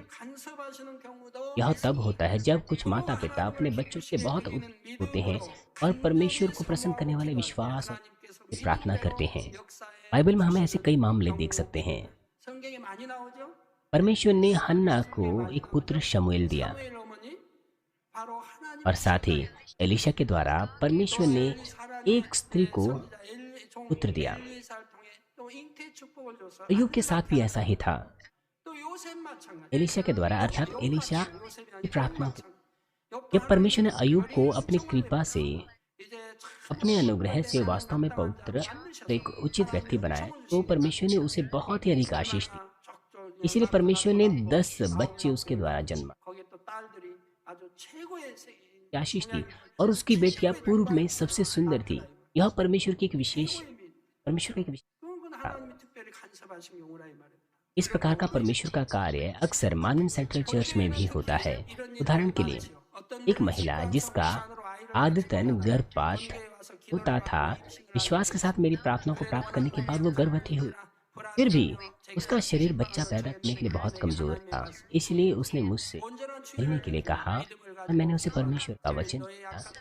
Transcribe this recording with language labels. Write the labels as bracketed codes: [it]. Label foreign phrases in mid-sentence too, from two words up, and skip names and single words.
[hi] यह तब होता है जब कुछ माता पिता अपने बच्चों से बहुत उत्साहित होते हैं और परमेश्वर को प्रसन्न करने वाले विश्वास और प्रार्थना करते हैं। बाइबल में हमें ऐसे कई मामले देख सकते हैं। परमेश्वर ने हन्ना को एक पुत्र शमूएल दिया [ko] 사무엘 어머니 바로 [hi] और [ko] 하나님의 [hi] साथ ही एलीशा के द्वारा परमेश्वर [ko] 또 [hi] ने [ko] 한 사람이 [hi] एक स्त्री को [ko] 선지자 종 [hi] पुत्र दिया। [ko] 엘리사를 통해 또 잉태 축복을 줘서 [hi] अय्यूब के साथ भी ऐसा ही था। [ko] 또 요셉 마찬가지 [hi] एलीशा के द्वारा अर्थात एलीशा [ko] 요셉이 [hi] की [ko] 아니라 [hi] प्रार्थना की। [ko] 마찬가지 [hi] जब परमेश्वर ने अय्यूब को अपनी कृपा से [ko] 이제 [hi] अपने अनुग्रह से वास्तव में पवित्र और एक उचित व्यक्ति बनाया तो परमेश्वर ने उसे बहुत ही अधिक आशीष दी। इसीलिए परमेश्वर ने 10 बच्चे उसके द्वारा जन्मा [ko] 거기에 또 딸들이 아주 최고의 [hi] आशीष दी और उसकी बेटियां पूर्व में सबसे सुंदर थी। यह परमेश्वर की एक विशेष परमेश्वर का एक विशेष [ko] 그건 하나님이 특별히 간섭하신 경우라 이 말입니다. [hi] इस प्रकार का परमेश्वर का कार्य अक्सर मानन सेंट्रल चर्च में भी होता है। उदाहरण के लिए एक महिला जिसका आदतन गर्भपात होता था, विश्वास के साथ मेरी प्रार्थना को प्राप्त करने के बाद वो गर्भवती हुई। फिर भी उसका शरीर बच्चा पैदा करने के लिए बहुत कमजोर था, इसलिए उसने मुझसे मिलने के लिए कहा और मैंने उसे परमेश्वर का वचन दिया।